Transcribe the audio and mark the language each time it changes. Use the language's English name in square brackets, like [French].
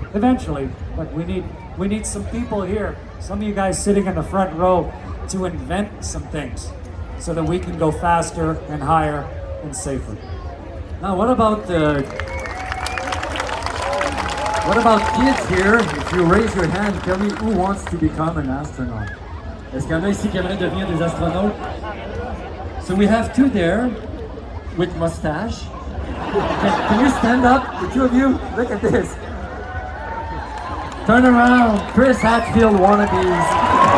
[English] Eventually, but we need some people here, some of you guys sitting in the front row, to invent some things so that we can go faster and higher and safer. Now, what about kids here? If you raise your hand, tell me who wants to become an astronaut. [French] Est-ce qu'il y en a ici qui aimeraient devenir des astronautes? [English] So we have two there with mustache. Can you stand up, the two of you? Look at this. Turn around, Chris Hadfield wannabes.